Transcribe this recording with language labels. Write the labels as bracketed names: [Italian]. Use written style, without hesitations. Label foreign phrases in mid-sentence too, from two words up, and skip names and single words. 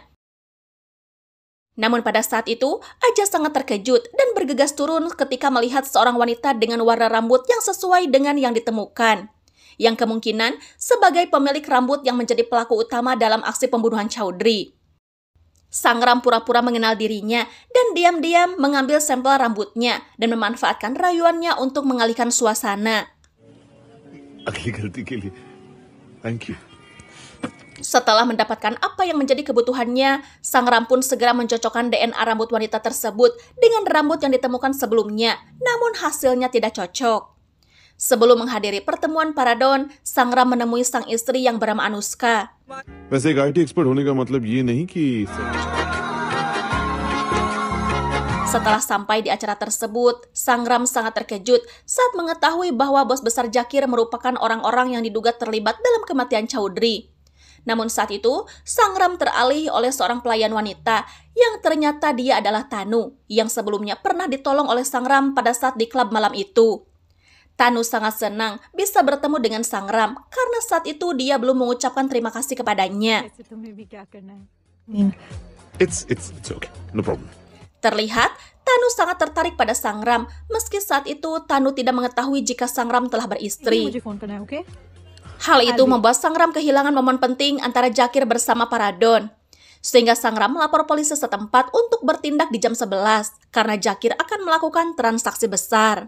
[Indonesian] Namun pada saat itu, Aja sangat terkejut dan bergegas turun ketika melihat seorang wanita dengan warna rambut yang sesuai dengan yang ditemukan, yang kemungkinan sebagai pemilik rambut yang menjadi pelaku utama dalam aksi pembunuhan Chaudhry. Sangram pura-pura mengenal dirinya dan diam-diam mengambil sampel rambutnya dan memanfaatkan rayuannya untuk mengalihkan suasana. [English] Thank you. [Indonesian] Setelah mendapatkan apa yang menjadi kebutuhannya, Sangram pun segera mencocokkan DNA rambut wanita tersebut dengan rambut yang ditemukan sebelumnya, namun hasilnya tidak cocok. Sebelum menghadiri pertemuan para Don, Sangram menemui sang istri yang bernama Anuska. [Hindi] वैसे एक [English] IT expert [Hindi] होने का मतलब ये नहीं कि [Indonesian] Setelah sampai di acara tersebut, Sangram sangat terkejut saat mengetahui bahwa bos besar Jakir merupakan orang-orang yang diduga terlibat dalam kematian Chaudhry. Namun saat itu, Sangram teralih oleh seorang pelayan wanita yang ternyata dia adalah Tanu, yang sebelumnya pernah ditolong oleh Sangram pada saat di klub malam itu. Tanu sangat senang bisa bertemu dengan Sangram karena saat itu dia belum mengucapkan terima kasih kepadanya. [English] it's okay, no problem. [Indonesian] Terlihat, Tanu sangat tertarik pada Sangram, meski saat itu Tanu tidak mengetahui jika Sangram telah beristri. Hal itu membuat Sangram kehilangan momen penting antara Jakir bersama para Don. Sehingga Sangram melapor polisi setempat untuk bertindak di jam 11, karena Jakir akan melakukan transaksi besar.